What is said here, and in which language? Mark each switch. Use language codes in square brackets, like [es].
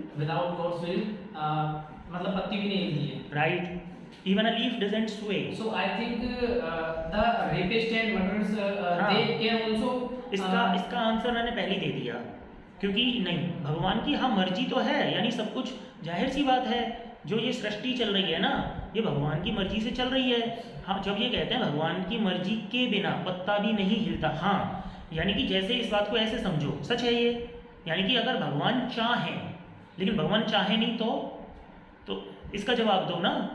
[en] without God's will, [hi] मतलब पत्ती भी नहीं हिलती है। [en] Right, even a leaf doesn't sway. So I think the rapist and murderers [hi] हाँ. [en] they can also [hi] इसका आंसर मैंने पहले ही दे दिया, क्योंकि नहीं, भगवान की हाँ मर्जी तो है, यानी सब कुछ जाहिर सी बात है, जो ये सृष्टि चल रही है ना, ये भगवान की मर्जी से चल रही है। हाँ, जब ये कहते हैं भगवान की मर्जी के बिना पत्ता भी नहीं हिलता, हाँ, यानी कि जैसे इस बात को ऐसे समझो, सच है ये, यानी कि अगर भगवान चाहे, लेकिन भगवान चाहे नहीं तो इसका जवाब दो ना।